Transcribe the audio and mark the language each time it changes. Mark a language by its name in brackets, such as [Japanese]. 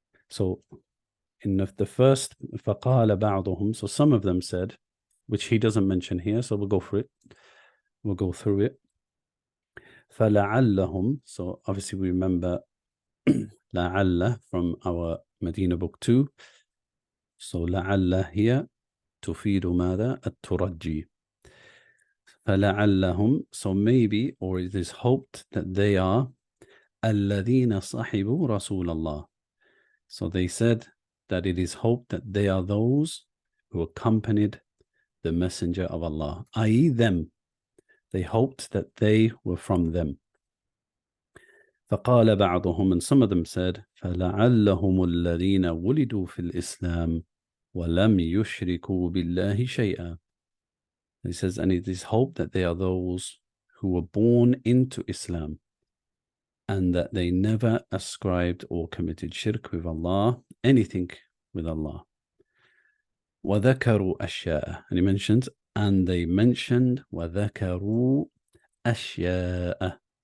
[English] So in the first, [Arabic] فقال بعضهم, [English] so some of them said, which he doesn't mention here, so we'll go for it. We'll go through it. [Arabic] فلعلهم, [English] so obviously we remember لعل from our Medina book 2. [Arabic] So لعل here تفيد ماذا؟ الترجي. فلعلهم, [English] so maybe, or it is hoped that they are [Arabic] الذين صحبوا رسول الله. [English] So they said that it is hoped that they are those who accompanied the Messenger of Allah, i.e. them. They hoped that they were from them. [Arabic] فقال بعضهم, [English] and some of them said, [Arabic] فلعلهم الذين ولدوا في الإسلام ولم يشركوا بالله شيئا. [English] He says, and it is hoped that they are those who were born into Islam and that they never ascribed or committed shirk with Allah, anything with Allah. [Arabic] وذكروا أشياء, [English] and he mentions, and they mentioned وذكروا أشياء.